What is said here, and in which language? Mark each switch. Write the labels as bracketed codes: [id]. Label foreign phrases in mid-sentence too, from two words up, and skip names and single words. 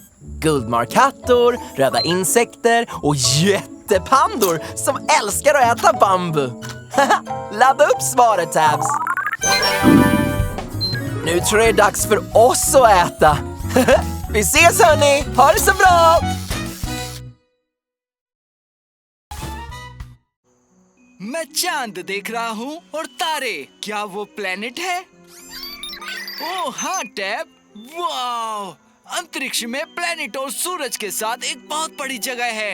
[sv] Guldmarkattor, röda insekter och jättepandor som älskar att äta bambu. Ladda upp svaret, Tabs. Nu tror jag det är dags för oss att äta. Vi ses hörni, ha det så bra! [hi] मैं चांद देख रहा हूँ और तारे, क्या वो प्लेनेट है? ओह हाँ टैब, वाव! अंतरिक्ष में प्लेनेट और सूरज के साथ एक बहुत बड़ी जगह है।